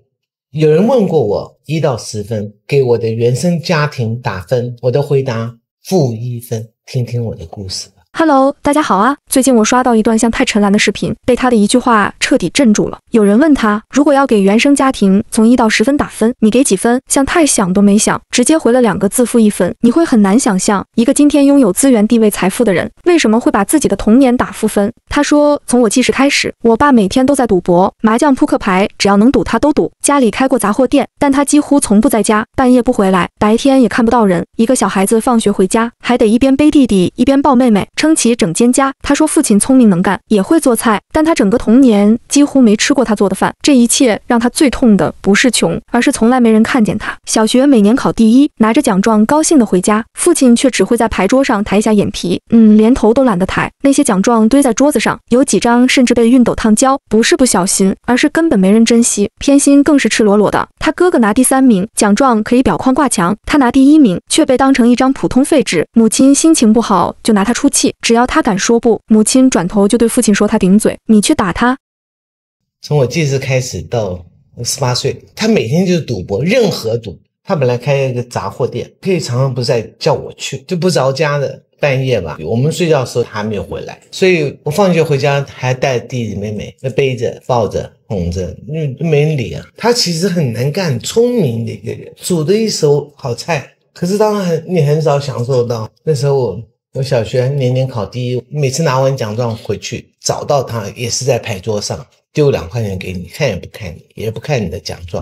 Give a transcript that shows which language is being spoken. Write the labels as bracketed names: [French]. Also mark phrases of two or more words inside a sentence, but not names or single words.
[Chinese] 有人問過我1到10分，給我的原生家庭打分，我的回答-1分。聽聽我的故事吧。 Hello， 大家好啊！最近我刷到一段像太陈岚的視頻，被他的一句話徹底镇住了。有人問他，如果要給原生家庭從1到10分打分，你給幾分？像太想都没想，直接回了2 個字-1分。你會很難想象，一個今天擁有資源、地位、財富的人，為什麼會把自己的童年打負分？他說，從我記事開始，我爸每天都在賭博，麻將、撲克牌，只要能賭他都賭。家裡開過雜貨店，但他幾乎從不在家，半夜不回來，白天也看不到人。一個小孩子放學回家，還得一邊背弟弟，一邊抱妹妹，撐起整間家。他說父親聰明能幹，也會做菜，但他整個童年幾乎沒吃過他做的飯。這一切讓他最痛的不是窮，而是從來沒人看見他。小學每年考第1，拿着獎狀高興地回家，父親卻只會在牌桌上抬一下眼皮，連頭都懶得抬。那些獎狀堆在桌子上，有幾張甚至被熨斗燙焦，不是不小心，而是根本沒人珍惜。偏心更是赤裸裸的。他哥哥拿第3 名，獎狀可以裱框掛牆，他拿第1名，卻被當成一張普通廢紙。母親心情不好就拿他出氣，只要他敢說不，母親轉頭就對父親說他頂嘴，你去打他。從我記事開始到18歲，他每天就是賭博，任何賭。他本來開一個雜貨店，可以常常不在叫我去，就不着家的。半夜吧，我們睡覺的時候他還沒有回來，所以我放學回家還帶弟弟妹妹，背着抱着哄着，因為沒人理啊。他其實很能幹，很聰明的一個人，煮的一手好菜。可是當然你很少享受到。那時候我小學年年考第1，每次拿完獎狀回去找到他也是在牌桌上丟2塊錢給你，看也不看你，也不看你的獎狀。